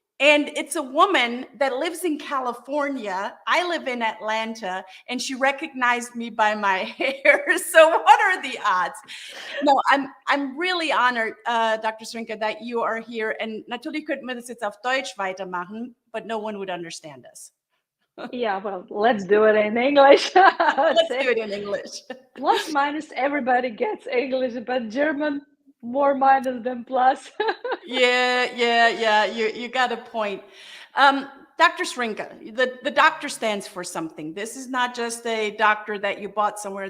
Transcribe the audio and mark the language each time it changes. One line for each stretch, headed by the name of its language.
English: And it's a woman that lives in California. I live in Atlanta, and she recognized me by my hair. So what are the odds? No, I'm really honored, Dr. Zrinka, that you are here.
German: And natürlich könnten wir das jetzt auf Deutsch weitermachen,
English: but no one would understand us. Yeah, well, let's do it in English. Let's do it in English. Plus, minus, everybody gets English, but German, more minus than plus. Yeah. You got a point. Dr. Shrinka, the doctor stands for something. This is not just a doctor that you bought somewhere.